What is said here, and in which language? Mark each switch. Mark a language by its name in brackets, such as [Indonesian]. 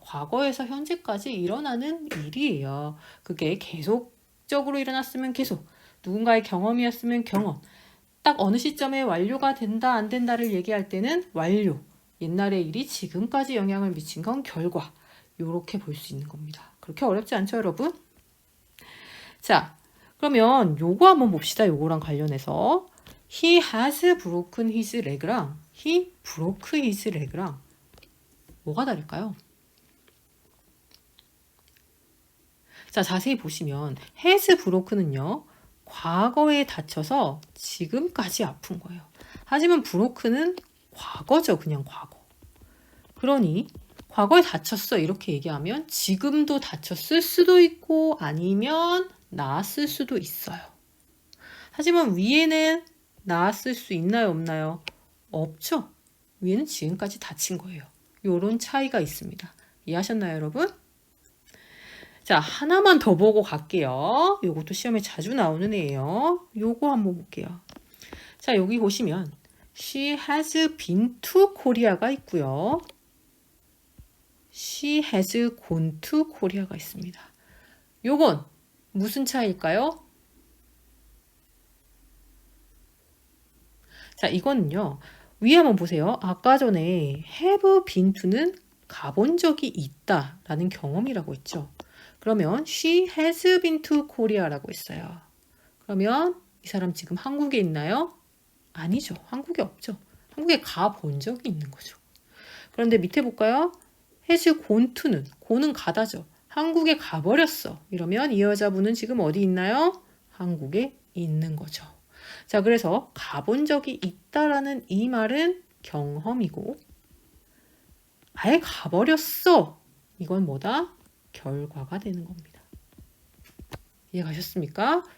[Korean] 과거에서 현재까지 일어나는 일이에요. 그게 계속적으로 일어났으면 계속, 누군가의 경험이었으면 경험. 딱 어느 시점에 완료가 된다, 안 된다를 얘기할 때는 완료. 옛날의 일이 지금까지 영향을 미친 건 결과. 요렇게 볼 수 있는 겁니다. 그렇게 어렵지 않죠, 여러분? 자, 그러면 요거 한번 봅시다. 요거랑 관련해서. [English] He has broken his leg랑 he broke his leg랑 [Korean] 뭐가 다를까요? 자, 자세히 보시면 has broken은요. 과거에 다쳐서 지금까지 아픈 거예요. 하지만 broken은 과거죠. 그냥 과거. 그러니 과거에 다쳤어 이렇게 얘기하면 지금도 다쳤을 수도 있고 아니면 나았을 수도 있어요. 하지만 위에는 나았을 수 있나요? 없나요? 없죠. 위에는 지금까지 다친 거예요. 요런 차이가 있습니다. 이해하셨나요, 여러분? 자, 하나만 더 보고 갈게요. 요것도 시험에 자주 나오는 애예요. 요거 한번 볼게요. [English] 자, 여기 보시면 She has been to Korea가 [Korean] 있고요. [English] She has gone to Korea가 [Korean] 있습니다. 요건 무슨 차이일까요? 자, 이거는요. 위에 한번 보세요. 아까 전에 have been to는 가본 적이 있다 라는 경험이라고 했죠. 그러면 [English] she has been to Korea라고 [Korean] 했어요. 그러면 이 사람 지금 한국에 있나요? 아니죠. 한국에 없죠. 한국에 가본 적이 있는 거죠. 그런데 밑에 볼까요? has gone to는 go는 가다죠. 한국에 가버렸어. 이러면 이 여자분은 지금 어디 있나요? 한국에 있는 거죠. 자, 그래서 가본 적이 있다라는 이 말은 경험이고 아예 가버렸어. 이건 뭐다? 결과가 되는 겁니다. 이해가셨습니까?